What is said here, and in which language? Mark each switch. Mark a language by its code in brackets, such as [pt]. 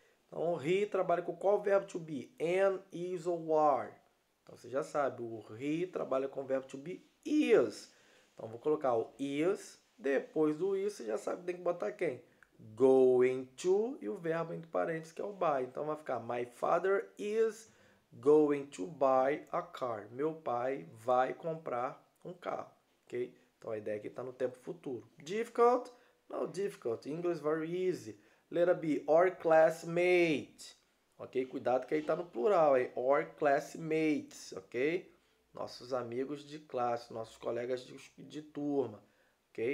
[pt] Então, o he trabalha com qual verbo to be? Am, is ou are. Então, você já sabe, o he trabalha com o verbo to be is. Então, vou colocar o is, depois do is, você já sabe que tem que botar quem? Going to e o verbo entre parênteses, que é o buy. Então, vai ficar [en] my father is going to buy a car. [pt] Meu pai vai comprar um carro, ok? Então, a ideia aqui está no tempo futuro. [en] Difficult? No difficult. English very easy. [pt] Letra B, or classmate. Ok? Cuidado que aí está no plural, hein? Or classmates, ok? Nossos amigos de classe, nossos colegas de turma. Ok?